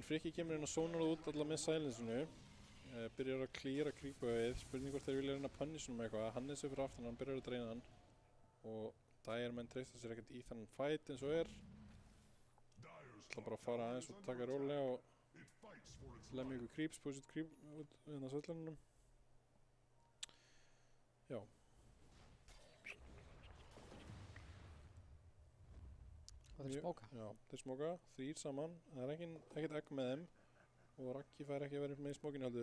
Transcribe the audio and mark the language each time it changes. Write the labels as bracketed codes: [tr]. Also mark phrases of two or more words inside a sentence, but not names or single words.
[is] Frikki kemur inn og sónar út alla með silencinu. Byrjar að klíra creepawayð. Spurning hvort þeir vilja reyna að punisha með eitthvað. Hann er sér fyrir aftan, hann byrjar að dreina hann. Og Dire menn treysta sér ekkert í þennan fight eins og er. Það bara að fara aðeins og taka rólega og lemja ykkur creeps, [en] push it creep [is] út á svellunum. Já. Og þeir smóka. Já, þeir smóka, 3 saman. Það er ekkert egg með þeim. Og Raggi fær ekki að vera með í smókinu heldur.